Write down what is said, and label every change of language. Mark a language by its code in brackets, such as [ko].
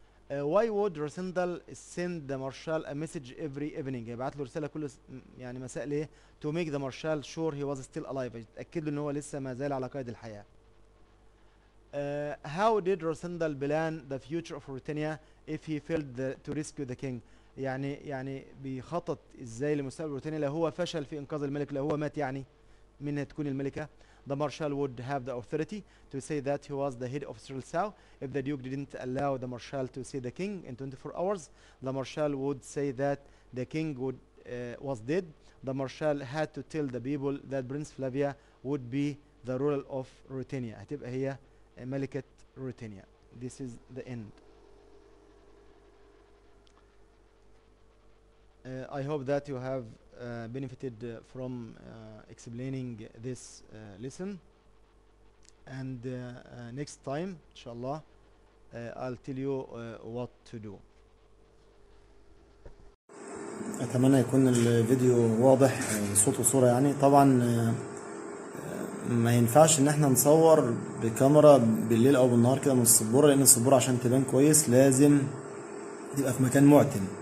[en] Why would Rasindal send the Marshal a message every evening؟ [ar] يبعت له رسالة كل يعني مساء ليه؟ [en] To make the Marshal sure he was still alive، [ar] يتأكد له إن هو لسه ما زال على قيد الحياة. [en] How did Rasindal plan the future of Ruritania if he failed to rescue the king؟ [ar] يعني بيخطط ازاي لمستقبل روتينيا لو هو فشل في انقاذ الملك، لو هو مات يعني منها تكون الملكة. [en] The Marshal would have the authority to say that he was the head of Streltsau. If the Duke didn't allow the Marshal to see the king in 24 hours, the Marshal would say that the king was dead. The Marshal had to tell the people that Prince Flavia would be the ruler of Ruritania، [ar] هتبقى هي ملكة [en] Ruritania. This is the end. I hope that you have benefited from explaining this lesson, and next time inshallah I'll tell you what to do. [ar] اتمنى يكون الفيديو واضح صوت وصورة يعني. طبعا ما ينفعش ان احنا نصور بكاميرا بالليل او بالنهار كده من السبورة، لان السبورة عشان تبان كويس لازم تبقى في مكان معتم.